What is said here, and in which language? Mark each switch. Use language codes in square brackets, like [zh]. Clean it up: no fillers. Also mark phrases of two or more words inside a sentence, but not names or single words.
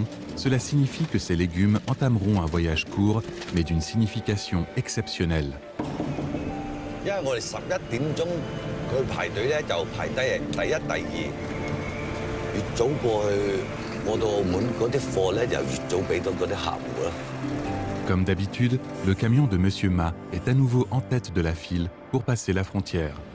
[fr] Cela signifie que ces légumes entameront un voyage court, mais d'une signification exceptionnelle. [yue] 因為我哋11點鐘佢排隊咧，就排低係第一、第二。越早過去過到澳門嗰啲貨咧，就越早俾到嗰啲客戶啦。 [fr] Comme d'habitude, le camion de Monsieur Ma est à nouveau en tête de la file pour passer la frontière.